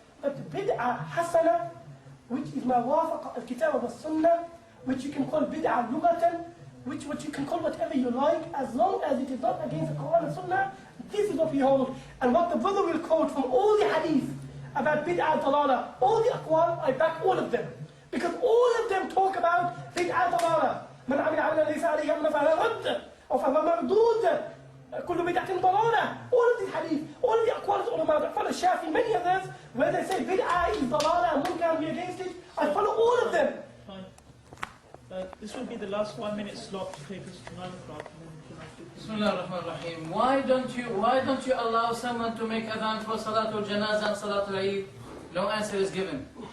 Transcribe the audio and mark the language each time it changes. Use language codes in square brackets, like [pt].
[en] But bid'ah hasana, which is ma wafaqa al-kitab wa sunnah, which you can call bid'ah lugatan, which you can call whatever you like, as long as it is not against the Quran and Sunnah, this is what we hold. And what the brother will quote from all the hadith about bid'ah dalala, all the aqwal, I back all of them. Because all of them talk about bid'ah dalala. [ar] من عمل عملا ليس عليه أمرنا فهو رد أو فهو مردود كل بدعة ضلالة. [en] All of these hadith, all of the aqwals of ulama that follow Shafi, many others, where they say bid'ah is dalala and munkar and we against it, I follow all of them. Fine. This will be the last 1 minute slot to take us to 9 o'clock. Bismillah ar-Rahman ar-Rahim. Why don't you allow someone to make adhan for Salatul Janazah and Salatul Eid? No answer is given.